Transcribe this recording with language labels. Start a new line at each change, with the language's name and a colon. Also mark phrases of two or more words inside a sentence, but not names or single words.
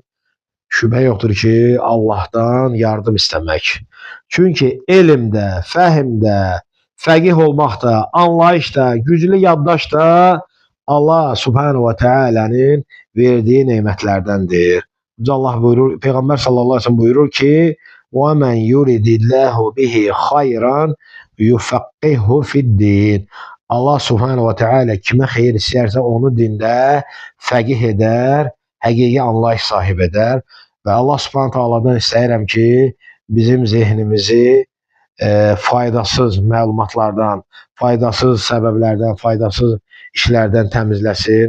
Azerbaijani: Şübhə yoxdur ki, Allahdan yardım istəmək. Çünki elmdə, fəhmdə, fəqih olmaqda, anlayışda, güclü yaddaşda Allah
Arabic: سبحانه و تعالى
Azerbaijani: verdiyi nemətlərdəndir. Allah buyurur, Peyğəmbər
Arabic: صلى الله عليه و سلم
Azerbaijani: buyurur ki,
Arabic: وَمَنْ يُرِدِ اللّٰهُ بِهِ خَيْرًا يُفَقِّهُ فِي الدِّينِ.
Azerbaijani: Allah
Arabic: سبحانه و تعالى
Azerbaijani: kimə xeyir istəyərsə onu dində fəqih edər, həqiqi anlayış sahib edər. Və Allah
Arabic: سبحانه تعالى
Azerbaijani: istəyirəm ki, bizim zehnimizi faydasız məlumatlardan, faydasız səbəblərdən, faydasız işlərdən təmizləsin.